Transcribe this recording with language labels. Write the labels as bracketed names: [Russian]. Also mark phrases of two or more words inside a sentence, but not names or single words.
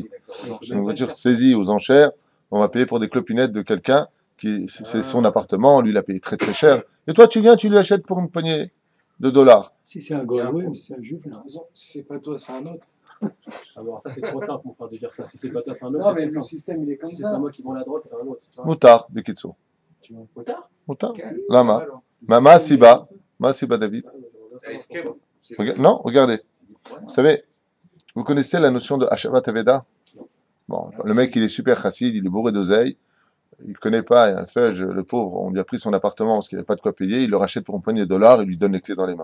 [French] Une voiture saisie aux enchères, on va payer pour des clopinettes de quelqu'un qui c'est son appartement, lui il a payé très très cher. Et toi tu viens, tu lui achètes pour une poignée de $. Si c'est un goy, oui, mais c'est un juif. Si c'est pas toi, c'est un autre. Alors, ça c'est trop simple, mon frère, de dire ça. Si c'est pas toi, c'est un autre. Non, mais le système, il est comme Si c'est ça. pas moi qui vends la drogue, c'est un autre. [Hebrew] מותר, בקיצור. [French] Motard? [Hebrew] מותר. למה. מה הסיבה. מה הסיבה David. [French] Non, regardez. Vous savez, vous connaissez la notion de [Hebrew] השבת אבדה? [French] Bon, le mec, il est super chassid, il est bourré d'oseille. Il ne connaît pas, un feuge, le pauvre, on lui a pris son appartement parce qu'il n'avait pas de quoi payer, il le rachète pour une poignée de $, il lui donne les clés dans les mains.